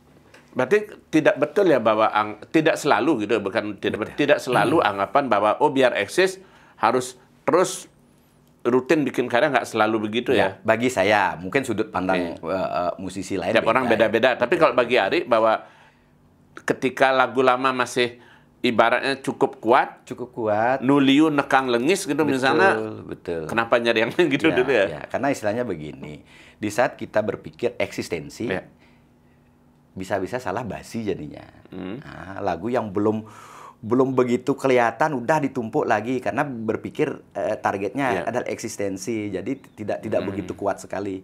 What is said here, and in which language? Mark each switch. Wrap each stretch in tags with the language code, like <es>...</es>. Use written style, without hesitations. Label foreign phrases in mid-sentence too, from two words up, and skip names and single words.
<id>Berarti tidak betul ya bahwa tidak selalu gitu, bukan tidak selalu anggapan bahwa biar eksis harus terus rutin bikin karya, nggak selalu begitu ya. Bagi saya mungkin sudut pandang musisi lain tiap orang beda-beda. Tapi kalau bagi Ari bahwa ketika lagu lama masih ibaratnya cukup kuat, nuliu nekang lengis gitu misalnya, betul. Kenapa nyari yang gitu dulu ya? Karena istilahnya begini, di saat kita berpikir eksistensi, bisa-bisa salah basi jadinya. Nah, lagu yang belum begitu kelihatan udah ditumpuk lagi karena berpikir targetnya adalah eksistensi, jadi tidak begitu kuat sekali.</id>